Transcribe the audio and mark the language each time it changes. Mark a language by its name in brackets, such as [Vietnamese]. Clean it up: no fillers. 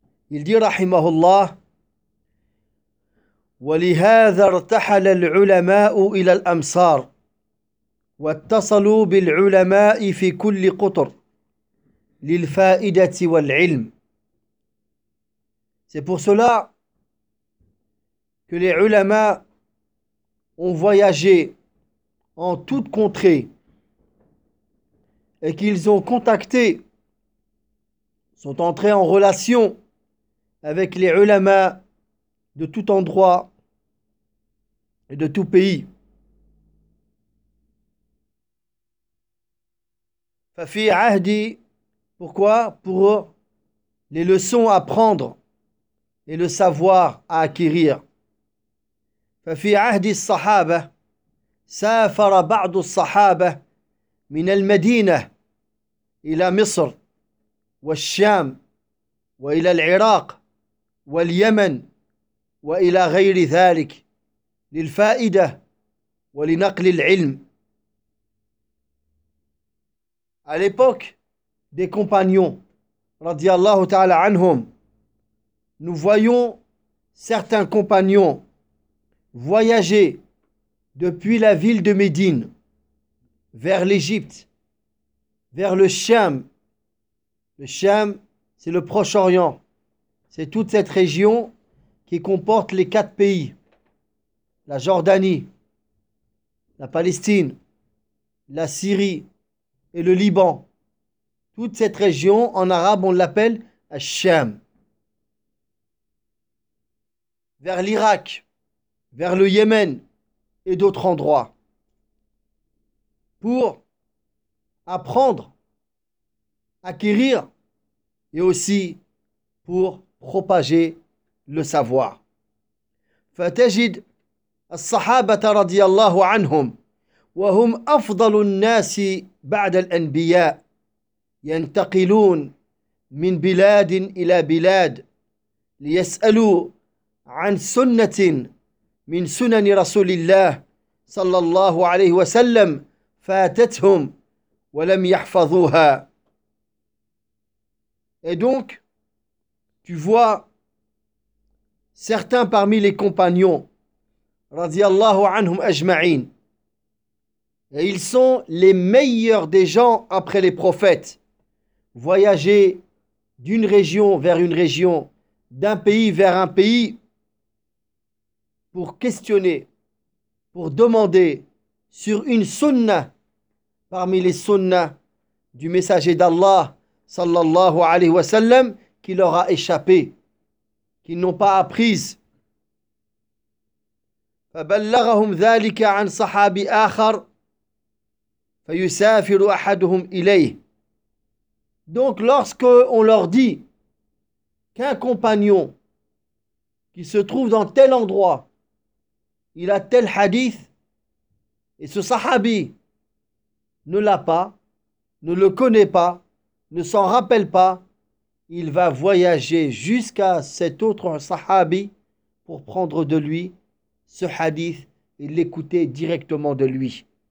[French] Il dit [Arabic] rahimahullah: ولهذا ارتحل العلماء إلى الأمصار واتصلوا بالعلماء في كل قطر للفائدة والعلم. [French] C'est pour cela que les ulama ont voyagé en toute contrée et qu'ils ont contacté, sont entrés en relation avec les ulama de tout endroit et de tout pays. Fafi Ahdi, pourquoi? Pour les leçons à prendre et le savoir à acquérir. [Arabic] Fafi Ahdi Sahaba, سافر بعض الصحابة من المدينة إلى مصر والشام وإلى العراق واليمن وإلى غير ذلك للفائدة ولنقل العلم. [French] À l'époque des compagnons [Arabic] رضي الله تعالى عنهم, [French] nous voyons certains compagnons voyager depuis la ville de Médine, vers l'Égypte, vers le Cham. Le Cham, c'est le Proche-Orient. C'est toute cette région qui comporte les quatre pays: la Jordanie, la Palestine, la Syrie et le Liban. Toute cette région, en arabe, on l'appelle Cham. Vers l'Irak, vers le Yémen et d'autres endroits, pour apprendre, acquérir et aussi pour propager le savoir. [Arabic] فتجد الصحابة رضي الله عنهم وهم أفضل الناس بعد الأنبياء ينتقلون من بلاد إلى بلاد ليسألوا عن سنة من سنن رسول الله صلى الله عليه وسلم فاتتهم ولم يحفظوها. [French] Et donc, tu vois certains parmi les compagnons, [Arabic] radiallahu anhum ajma'in, [French] et ils sont les meilleurs des gens après les prophètes, voyager d'une région vers une région, d'un pays vers un pays, pour questionner, pour demander sur une sunna parmi les sunnas du messager d'Allah [Arabic] sallallahu alayhi wa sallam [French] qui leur a échappé. qu'ils n'ont pas apprises. [Arabic] فبلغهم ذلك عن صحابي آخر فيسافر أحدهم إليه. [French] Donc lorsque on leur dit qu'un compagnon qui se trouve dans tel endroit, il a tel hadith, et ce sahabi ne l'a pas, ne le connaît pas, ne s'en rappelle pas, il va voyager jusqu'à cet autre sahabi pour prendre de lui ce hadith et l'écouter directement de lui.